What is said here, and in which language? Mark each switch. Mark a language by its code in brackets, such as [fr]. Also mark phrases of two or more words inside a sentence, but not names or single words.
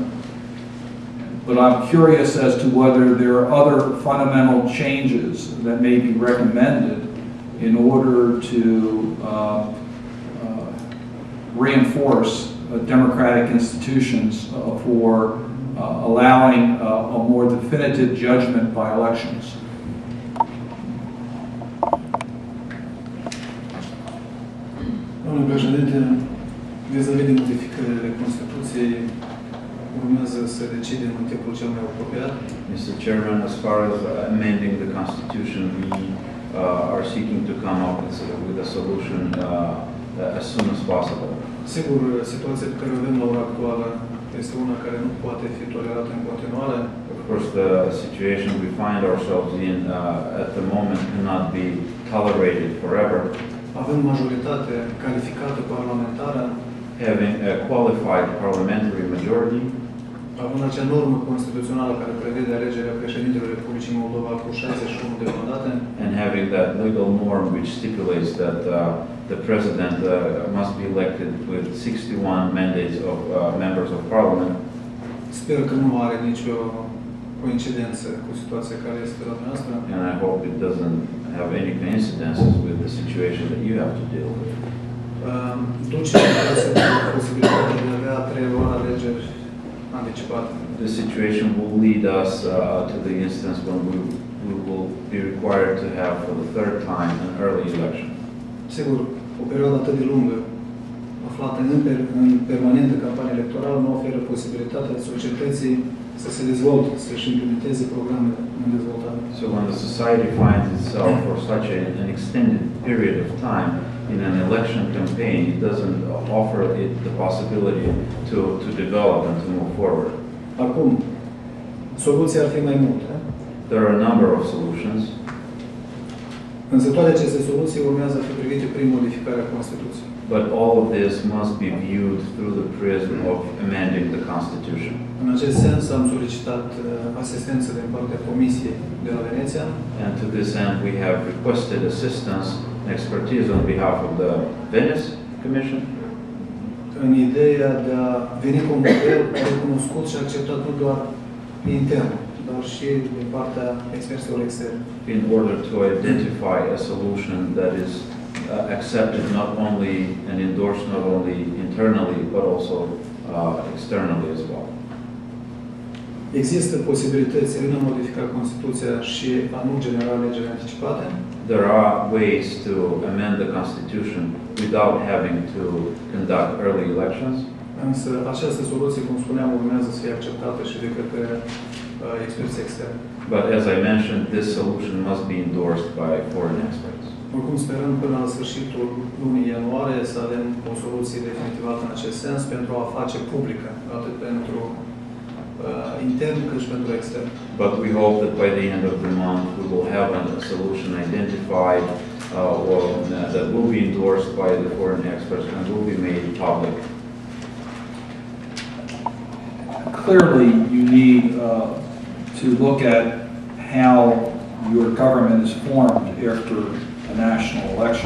[en] But I'm curious as to whether there are other fundamental changes that may be recommended in order to reinforce democratic institutions for allowing a more definitive judgment by elections. [ro] Domnule președinte, vis-a-vis de modificările Constituției, urmează să decidem în timpul cel mai apropiat. [en] Mr. Chairman, as far as amending the Constitution, we are seeking to come up with a solution as soon as possible. [ro] Sigur, situația pe care o avem la ora actuală este una care nu poate fi tolerată în continuare. [en] Of course, the situation we find ourselves in at the moment cannot be tolerated forever. [ro] Avem majoritate calificată parlamentară, [en] Having a qualified parliamentary majority, [ro] având acea normă constituțională care prevede alegerea președintelui Republicii Moldova cu 61 de mandate, [en] and having that legal norm which stipulates that the president must be elected with 61 mandates of members of parliament. [ro] sper că nu are nicio coincidență cu situația care este la noastră. [en] And I hope it doesn't have any coincidences with the situation that you have to deal with. [ro] Duce la posibilitatea de a avea 3 ori alegeri anticipate. [en] The situation will lead us to the instance when we will be required to have for the third time an early election. [ro] Sigur, o perioadă atât de lungă, aflată în permanentă campanie electorală, nu oferă posibilitatea societății să se dezvolte, să-și implementeze programele în dezvoltare. [en] So when the society finds itself for such an extended period of time in an election campaign, it doesn't offer it the possibility to develop and to move forward. [ro] Acum, soluția ar fi mai multe, [en] There are a number of solutions, [ro] însă toate aceste soluții urmează a fi privite prin modificarea Constituției. [en] but all of this must be viewed through the prism of amending the Constitution. [ro] În acest sens am solicitat asistență din partea Comisiei de la Veneția, [en] And to this end, we have requested assistance and expertise on behalf of the Venice Commission [ro] în ideea de a veni cu un model recunoscut și acceptat nu doar intern, dar și din partea experților externi. [en] in order to identify a solution that is accepted not only and endorsed not only internally but also externally as well. [ro] Există posibilități în a modifica Constituția și a nu genera alegeri anticipate. [en] There are ways to amend the Constitution without having to conduct early elections. [ro] Însă această soluție, cum spuneam, urmează să fie acceptată și de către experți externi. [en] But as I mentioned, this solution must be endorsed by foreign experts. [ro] Oricum sperăm până la sfârșitul lunii ianuarie să avem o soluție definitivată în acest sens pentru a face publică, atât pentru intern cât și pentru extern. [en] But we hope that by the end of the month we will have a solution identified that will be endorsed by the foreign experts and will be made public. Clearly, you need to look at how your government is formed after a national election.